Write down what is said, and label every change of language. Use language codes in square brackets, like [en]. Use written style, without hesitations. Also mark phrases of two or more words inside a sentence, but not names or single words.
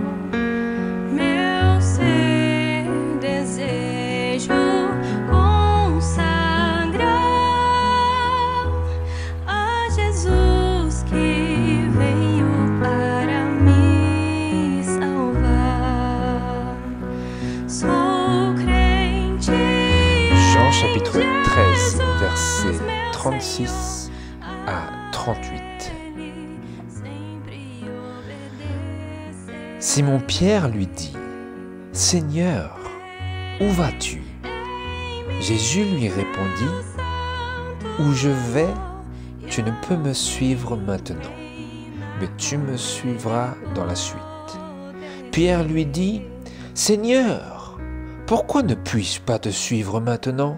[pt] Meu ser desejo consagrar a Jesus que veio para me salvar. Sou crente [fr] Jean chapitre [pt] em 13, Jesus, [fr] versets [pt] meu [fr] 36 à 38. [pt] sempre obedecer. [fr] Simon-Pierre lui dit, « Seigneur, où vas-tu » Jésus lui répondit, « Où je vais, tu ne peux me suivre maintenant, mais tu me suivras dans la suite. » Pierre lui dit, « Seigneur, pourquoi ne puis-je pas te suivre maintenant ?